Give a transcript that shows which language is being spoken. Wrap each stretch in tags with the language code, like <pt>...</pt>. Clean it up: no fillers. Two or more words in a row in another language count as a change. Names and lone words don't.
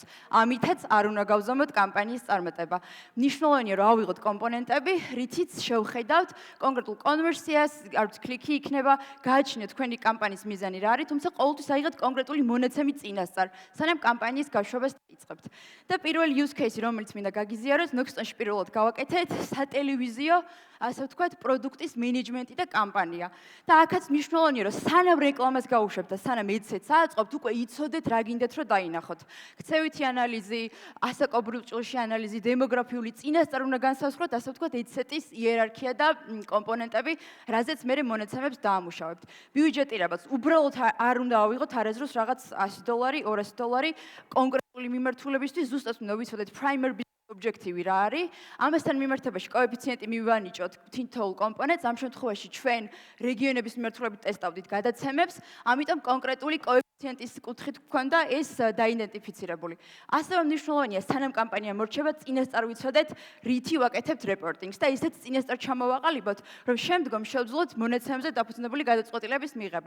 <ka>ამითაც არ უნდა გავზომოთ კამპანიის წარმატება. მნიშვნელოვანია რომ ავიღოთ კომპონენტები, რითიც შევხედავთ კონკრეტულ კონვერსიას, არც კლიკი იქნება, გააჩნიოთ თქვენი კამპანიის მიზანი რა არის, თუმცა ყოველთვის აიღეთ კონკრეტული მონაცემი წინასწარ, სანამ კამპანიის გაშვებას დაიწყებთ. და პირველი</ka> <en>use case,</en> <ka>რომელიც მინდა გაგიზიაროთ, ნოქსტონში პირველად გავაკეთეთ სატელევიზიო, ასე ვთქვათ, პროდუქტის მენეჯმენტი და კამპანია. და აქაც მნიშვნელოვანია, რომ სანამ რეკლამას გაუშვებთ და სანამ ეცეთ სააწყობთ, უკვე იცოდეთ რა გინდათ რომ დაინახოთ. ქცევითი ანალიზი, ასაკობრივ ჭრილში ანალიზი, დემოგრაფიული წინასწარ უნდა განსაზღვროთ, ასე ვთქვათ, ეცეტის იერარქია და კომპონენტები, რაზეც მე მონაცემებს დაამუშავებთ. ბიუჯეტი რაღაც უბრალოდ არ უნდა ავიღოთ არასდროს რაღაც $100, $200 კონკრეტული მიმართულებისთვის, ზუსტად უნდა ვიცოდეთ</ka> <en>primary objective</en> <ka>რა არის. ამასთან მიმართებაში კოეფიციენტი მივანიჭოთ თითოეულ კომპონენტს, ამ შემთხვევაში ჩვენ რეგიონების მიმართულებით ტესტავდით გადაცემებს, ამიტომ კონკრეტული კოეფიციენტის კუთხით გვქონდა ეს დაიდენტიფიცირებული. ასევე მნიშვნელოვანია, სანამ კამპანია მორჩება, წინასწარ ვიცოდეთ, რითი ვაკეთებთ რეპორტინგს და ისეთ წინასწარ ჩამოვაყალიბოთ, რომ შემდგომ შევძლოთ მონაცემებზე დაფუძნებული გადაწყვეტილების მიღება.</ka>